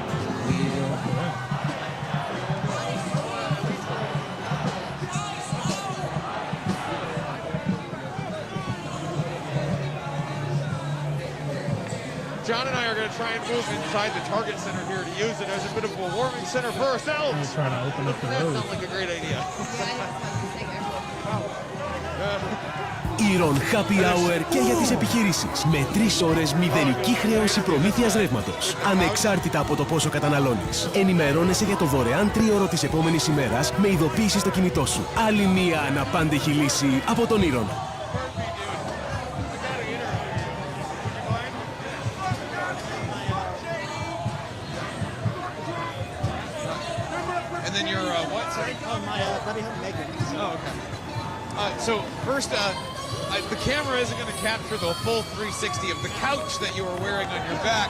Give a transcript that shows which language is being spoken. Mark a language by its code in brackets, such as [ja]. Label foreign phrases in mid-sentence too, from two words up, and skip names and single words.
[en] John and I are going to try and move inside the Target Center here to use it as a bit of a warming center for ourselves. We're trying to open up the road. That sounds like a great idea. [el] Iron Happy Hour και για τις επιχειρήσεις. Με 3 ώρες μηδενική χρέωση προμήθειας ρεύματος. Ανεξάρτητα από το πόσο καταναλώνεις. Ενημερώνεσαι για το δωρεάν 3ωρο της επόμενης ημέρας με ειδοποίηση στο κινητό σου. Άλλη μία αναπάντεχη λύση από τον Iron. [en] And then your what? Sorry? Oh, my buddy Megan. Oh, okay. So first, the camera isn't going to capture the full 360 of the couch that you were wearing on your back.